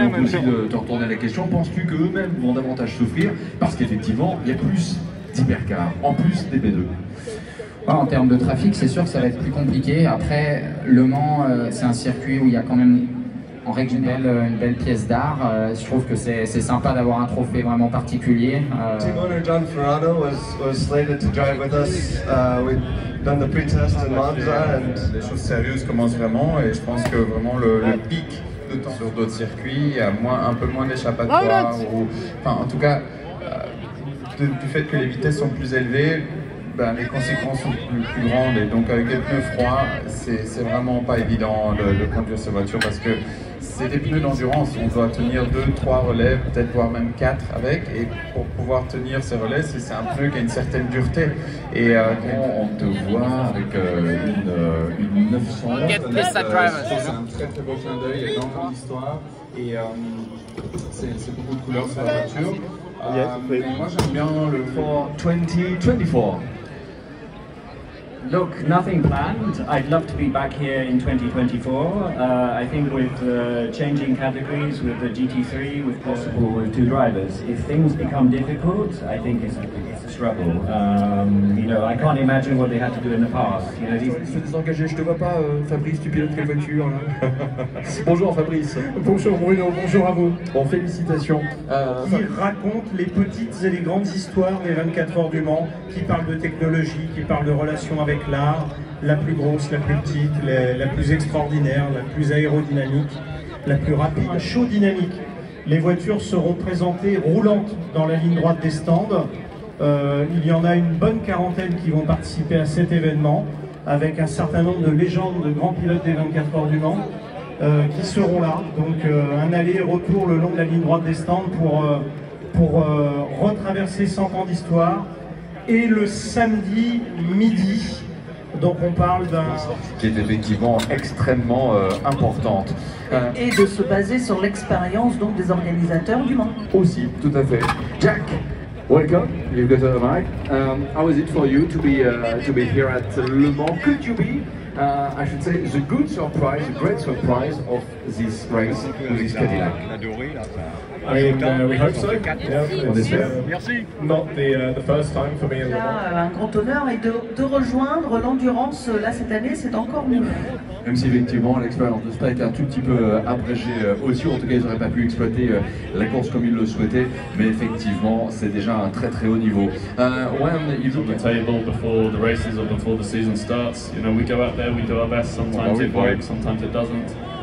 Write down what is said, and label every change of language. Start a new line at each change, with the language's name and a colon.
French: On peut aussi te retourner la question, penses-tu qu'eux-mêmes vont davantage souffrir parce qu'effectivement il y a plus d'hypercars, en plus des B2? En termes de trafic, c'est sûr que ça va être plus compliqué. Après, Le Mans, c'est un circuit où il y a quand même en règle une belle pièce d'art. Je trouve que c'est sympa d'avoir un trophée vraiment particulier.
English: Team owner John Ferrado was slated to drive with us. We've done the pre-test in Monza and
French: les choses sérieuses commencent vraiment et je pense que vraiment le pic de temps sur d'autres circuits, il y a un peu moins d'échappatoires en tout cas du fait que les vitesses sont plus élevées, les conséquences sont plus grandes et donc avec des pneus froids, c'est vraiment pas évident de conduire ces voitures parce que c'est des pneus d'endurance, on doit tenir 2-3 relais, peut-être voire même 4 avec, et pour pouvoir tenir ces relais, c'est un pneu qui a une certaine dureté. Et on te voit avec une 900. C'est un très beau clin d'œil, il y a énormément d'histoire et c'est beaucoup de couleurs sur la voiture. Moi j'aime bien le Ford 2024.
English: Look, nothing planned. I'd love to be back here in 2024. I think with changing categories, with the GT3, with possible with 2 drivers, if things become difficult, I think it's a struggle. I can't imagine what they had to do in the past.
French: C'est désengagé, je te vois pas, Fabrice, tu pilotes quelle voiture là? Bonjour Fabrice. Bonjour Bruno, bonjour à vous. Bon, félicitations. Qui raconte les petites et les grandes histoires des 24 heures du Mans, qui parlent de technologie, qui parlent de relations avec l'art, la plus grosse, la plus petite, la plus extraordinaire, la plus aérodynamique, la plus rapide, chaud dynamique. Les voitures seront présentées roulantes dans la ligne droite des stands. Il y en a une bonne quarantaine qui vont participer à cet événement, avec un certain nombre de légendes de grands pilotes des 24 heures du Mans qui seront là. Donc un aller-retour le long de la ligne droite des stands pour retraverser 100 ans d'histoire. Et le samedi midi, donc on parle d'un... qui est effectivement extrêmement importante. Et de se baser sur l'expérience donc des organisateurs du Mans. Aussi, tout à fait.
English: Jack, welcome. You've got a mic. How is it for you to be here at Le Mans? Could you be, I should say, the good surprise, the great surprise of this race with this Cadillac? I mean, we hope so. Yeah, it's not the first time for me in Le Mans.
French: Un grand honneur et de rejoindre l'endurance là cette année, c'est encore mieux. Même si effectivement l'expérience de Spa était un tout petit peu abrégée aussi, en tout cas ils n'auraient pas pu exploiter la course comme ils le souhaitaient, mais effectivement c'est déjà un très très haut niveau.
English: When you look at the table before the races or before the season starts, we go out there, we do our best. Sometimes it works, sometimes it doesn't.